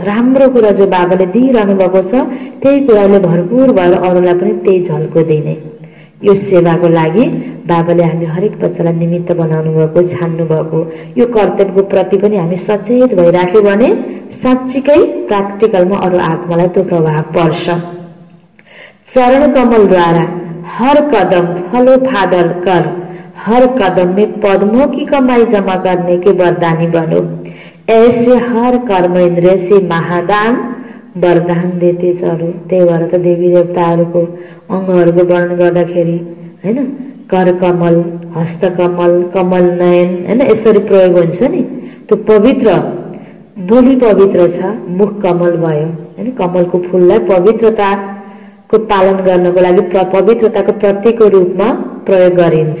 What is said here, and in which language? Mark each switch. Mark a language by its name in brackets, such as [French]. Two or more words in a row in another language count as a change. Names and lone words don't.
[Nepali] राम्रो कुरा जो बाबाले दिइरहनु भएको छ त्यही कुराले भरपूर भएर अरूलाई पनि त्यही झल्को दिने। यो सेवाको लागि बाबाले हामी हरेक बच्चालाई निमित्त बनाउनु भएको, छान्नु भएको। यो कर्तव्यको प्रति पनि हामी सचेत भइराख्यो भने साँच्चीकै प्र्याक्टिकलमा अरू आत्मालाई त्यो प्रभाव पर्छ। [Hindi] चरण कमल द्वारा हर कदम [English] follow father [Hindi] कर, हर कदम में पद्मों की कमाई जमा करने के वरदानी बनो। ऐसे हर कर्म इंद्रिय से महादान वरदान देते चलो। [Nepali] त्यही भएर त देवी देवताहरूको अङ्गहरूको वर्णन गर्दाखेरि हैन कर कमल, हस्त कमल, कमल नयन हैन यसरी प्रयोग हुन्छ नि। त्यो पवित्र बोली पवित्र छ, मुख कमल भयो हैन। कमलको फूललाई पवित्रताको पालन गर्नको लागि पवित्रताको प्रतीकको रूपमा प्रयोग गरिन्छ।